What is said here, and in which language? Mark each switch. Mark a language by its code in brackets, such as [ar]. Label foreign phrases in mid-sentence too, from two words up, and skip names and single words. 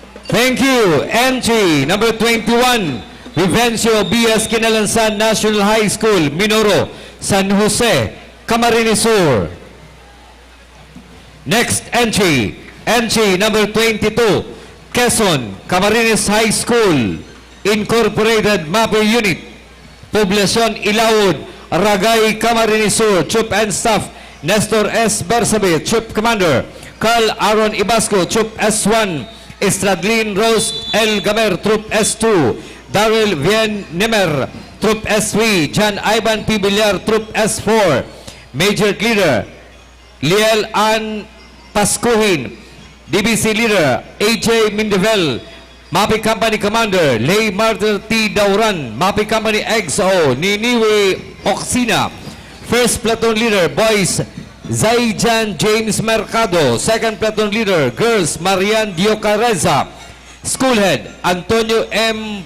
[en] Thank you. Entry number 21, Vivencio Bias Kinalansan National High School, Minoro, San Jose, Camarines Sur. Next entry, entry number 22, Quezon, Camarines High School, Incorporated MAPEH Unit, Poblacion Ilaud, Ragay, Camarines Sur, Troop and Staff, Nestor S. Bersabe, Troop Commander, Carl Aaron Ibasco, Troop S1, Estradlin Rose L. Gamer, Troop S2, Daryl Vien Nemer, Troop S3, John Ivan P. Villar, Troop S4, Major Leader, Liel Ann Pascuhin, DBC Leader, AJ Mindevel, MAPEH Company Commander, Lay Martyr T. Dauran, MAPEH Company XO, Niniwe Oksina, First Platoon Leader, Boys, Zaijan James Mercado, Second Platoon Leader, Girls, Marian Diocareza, School Head, Antonio M.